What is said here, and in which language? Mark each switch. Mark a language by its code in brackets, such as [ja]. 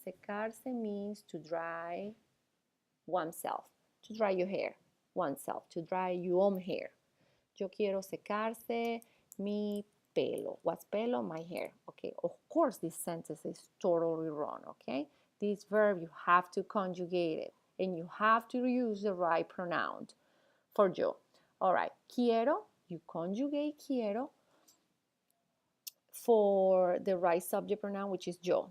[en] Secarse means to dry oneself, to dry your hair, oneself, to dry your own hair. [es] Yo quiero secarse mi pelo. [en] What's pelo? My hair. Okay, of course this sentence is totally wrong, okay? This verb, you have to conjugate it, and you have to use the right pronoun for yo. All right, quiero, you conjugate quiero for the right subject pronoun, which is yo.